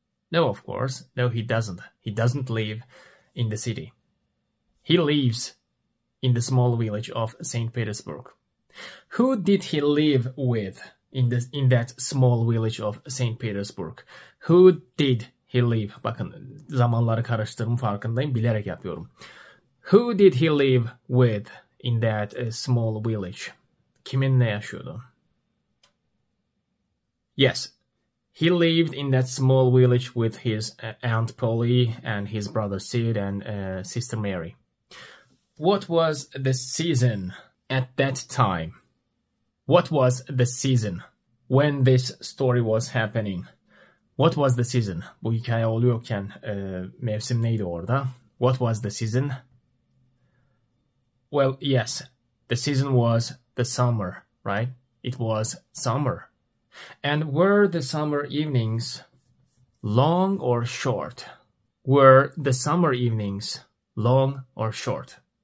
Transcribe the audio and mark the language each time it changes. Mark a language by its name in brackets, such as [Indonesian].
[English] No, of course. No, he doesn't. He doesn't live in the city. He lives in the small village of St. Petersburg. Who did he live with in that small village of St. Petersburg? Who did he live? [Turkish] Bakın zamanları karıştırdım, farkındayım, bilerek yapıyorum. [English] Who did he live with in that small village? [Turkish] Kiminle yaşıyordu? [English] Yes, he lived in that small village with his Aunt Polly and his brother Sid and sister Mary. What was the season at that time? What was the season when this story was happening? What was the season? [Turkish] Bu hikaye oluyorken mevsim neydi orada? [English] What was the season? Well, yes, the season was the summer, right? It was summer. And were the summer evenings long or short? Were the summer evenings long or short?